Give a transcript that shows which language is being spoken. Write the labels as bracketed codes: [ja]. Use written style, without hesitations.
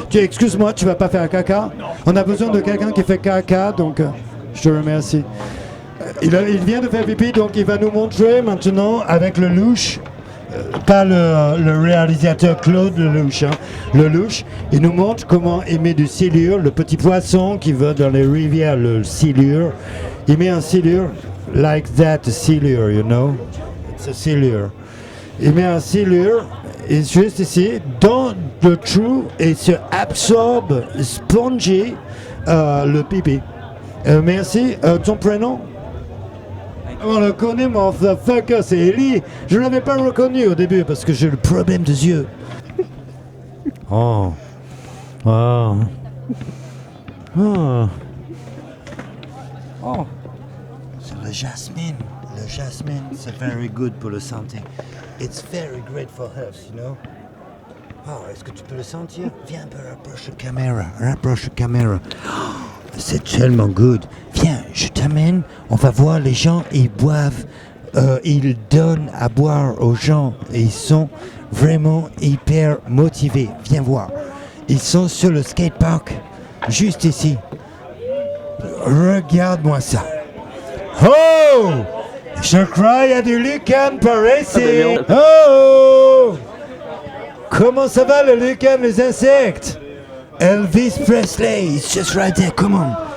[fr] Excuse-moi, tu vas pas faire caca? On a besoin de quelqu'un qui fait caca, donc je te remercie. Il vient de faire pipi, donc il va nous montrer maintenant avec le louche, pas le réalisateur Claude Lelouch, hein. Le louche, il nous montre comment il met du silure, le petit poisson qui va dans les rivières, le silure. Il met un silure, [en] like that, [fr] silure, [en] you know, it's a [fr] silure. Il met un silure, et juste ici, dans le trou, et se absorbe, spongy, le pipi. Merci, ton prénom? On le connaît, motherfucker, c'est Ellie. Je ne l'avais pas reconnu au début parce que j'ai le problème des yeux. Oh. Oh. Oh. Oh. C'est le jasmine. Le jasmine, c'est [en] very good [fr] pour la santé. [en] It's very great for health, you know. [fr] Oh, est-ce que tu peux le sentir? Viens un peu, rapproche la caméra. Oh, c'est tellement good. Viens, je t'amène. On va voir les gens, ils boivent. Ils donnent à boire aux gens. Et ils sont vraiment hyper motivés. Viens voir. Ils sont sur le skatepark, juste ici. Regarde-moi ça. Oh! Je crois qu'il y a du Lucan par ici. Oh! Comment ça va le Lucan, les insectes? [en] Elvis Presley, it's just right there, come on.